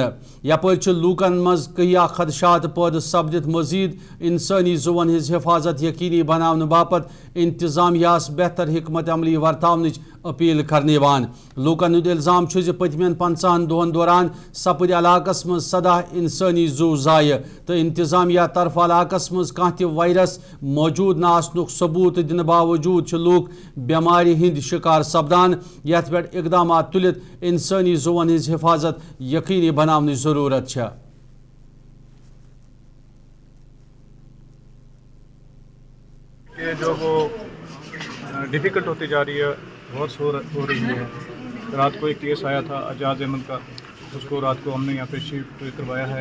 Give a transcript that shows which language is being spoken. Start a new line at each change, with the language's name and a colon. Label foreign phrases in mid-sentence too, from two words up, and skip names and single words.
Kashmiri: यपर लूकन मज कहिया खदशात पैद सपदित मजीद इंसानी जुवन हिज हिफाजत यकीनी बनाने बापत इंतजामियास बेहतर हिकमत अमली वर्तावन अपील करने लूकन हुंद इल्जाम पतमन 50 दोहन दौरान सपद इलाकस मज 17 इंसानी जू जाय तो इंतजामिया तरफ इलाकस मज कह वायरस मौजूद न आसनुक सबूत दिन बावजूद लूक बेमारी हिंद शिकार सपदान। यथ पे इकदाम तुलित इंसानी जुवन हिज हिफाजत यकीनी बनाने जरूरत है।
Hindi: ये जो वो डिफ़िकल्ट होती जा रही है, बहुत हो रही है। रात को एक केस आया था एजाज अहमद का, उसको रात को हमने यहाँ पे शिफ्ट करवाया है।